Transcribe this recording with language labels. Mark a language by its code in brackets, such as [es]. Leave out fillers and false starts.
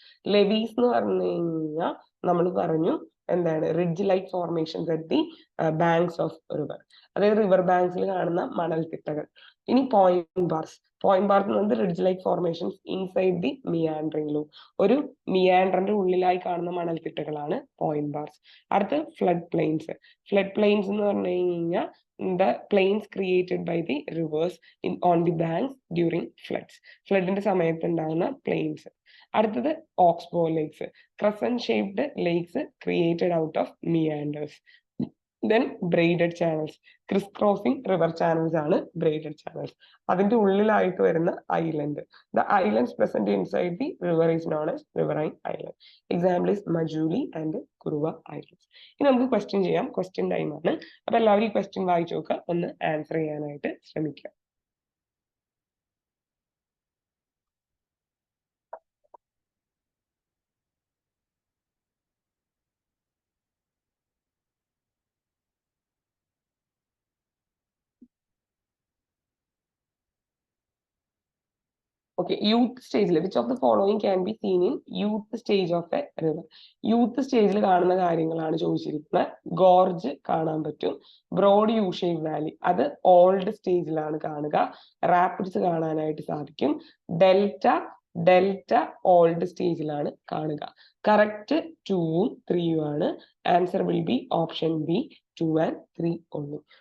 [ml] Levees എന്ന് പറഞ്ഞു കഴിഞ്ഞാൽ നമ്മൾ പറഞ്ഞു എന്താണ്, [en] ridge like formations at the banks of river, [ml] അതായത് റിവർ ബാങ്ക്സിൽ കാണുന്ന മണൽത്തിട്ടകൾ. ഇനി പോയിന്റ് ബാർസ്. പോയിന്റ് ബാർസ് എന്ന് പറയുന്നത് [en] Ridge like formations inside the meandering loop. [ml] ഒരു മിയാൻഡറിന്റെ ഉള്ളിലായി കാണുന്ന മണൽത്തിട്ടകളാണ് പോയിന്റ് ബാർസ്. അടുത്ത് ഫ്ലഡ് പ്ലെയിൻസ്. ഫ്ലഡ് പ്ലെയിൻസ് എന്ന് പറഞ്ഞു കഴിഞ്ഞാൽ [en] the plains created by the rivers on the banks during floods. [ml] ഫ്ലഡിന്റെ സമയത്ത് ഉണ്ടാകുന്ന പ്ലെയിൻസ്. അടുത്തത് oxbow lakes. [en] Crescent shaped lakes created out of meanders. Then braided channels. Crisscrossing river channels ആണ് braided channels. [ml] അതിന്റെ ഉള്ളിലായിട്ട് വരുന്ന island. [en] The islands present inside the river is known as riverine island. Example is Majuli and Kuruva islands. [ml] ഇനി നമുക്ക് question ചെയ്യാം. Question time ആണ്. അപ്പൊ എല്ലാവരും ഈ ക്വസ്റ്റ്യൻ വായിച്ചു നോക്കുക, ഒന്ന് ആൻസർ ചെയ്യാനായിട്ട് ശ്രമിക്കുക. [en] Okay, youth stage. Which of the following can be seen in youth stage of a river? [ml] Youth stage കാണുന്ന കാര്യങ്ങളാണ് ചോദിച്ചിരിക്കുന്നത്. ഗോർജ് കാണാൻ പറ്റും. ബ്രോഡ് യു ഷേപ്പ് വാലി അത് ഓൾഡ് സ്റ്റേജിലാണ് കാണുക. റാപ്പിഡ്സ് കാണാനായിട്ട് സാധിക്കും. ഡെൽറ്റ ഓൾഡ് സ്റ്റേജിലാണ് കാണുക. കറക്റ്റ് 2ഉം 3ഉം ആണ്. [en] Answer will be option B 2 and 3 only.